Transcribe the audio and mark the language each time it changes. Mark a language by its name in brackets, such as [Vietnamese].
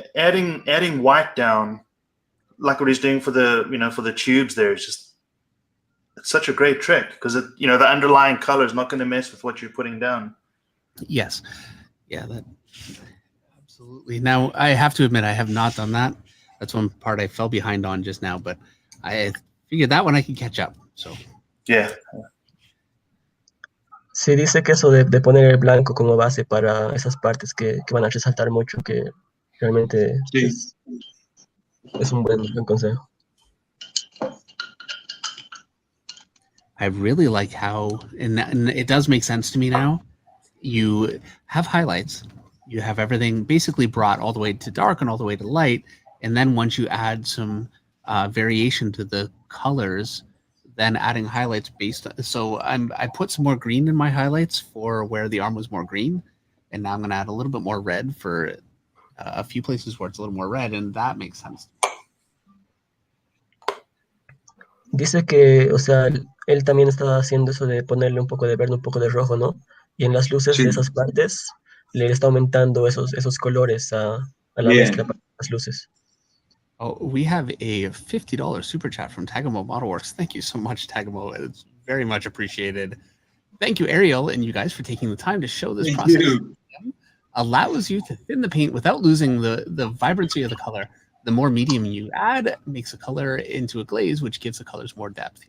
[English] Adding white down, like what he's doing for the tubes there, it's such a great trick because the underlying color is not going to mess with what you're putting down. Yes. Yeah, that absolutely. Now I have to admit I have not done that. That's one part I fell behind on just now, but I figured that one I could catch up. So yeah. [Spanish] Sí, dice que eso de poner el blanco como base para esas partes que van a resaltar mucho, que realmente sí. es un buen consejo. [English] I really like how, and it does make sense to me now, you have highlights, you have everything basically brought all the way to dark and all the way to light, and then once you add some variation to the colors, then adding highlights based on, so I put some more green in my highlights for where the arm was more green, and now I'm going to add a little bit more red for a few places where it's a little more red, and that makes sense. [Spanish] Dice que, o sea, él también está haciendo eso de ponerle un poco de verde, un poco de rojo, ¿no? Y en las luces de esas partes le está aumentando esos colores a la mezcla para las luces. [English] Oh, we have a $50 super chat from Tagamo Modelworks. Thank you so much, Tagamo. It's very much appreciated. Thank you, Ariel, and you guys for taking the time to show this process. Allows you to thin the paint without losing the vibrancy of the color. The more medium you add makes a color into a glaze, which gives the colors more depth.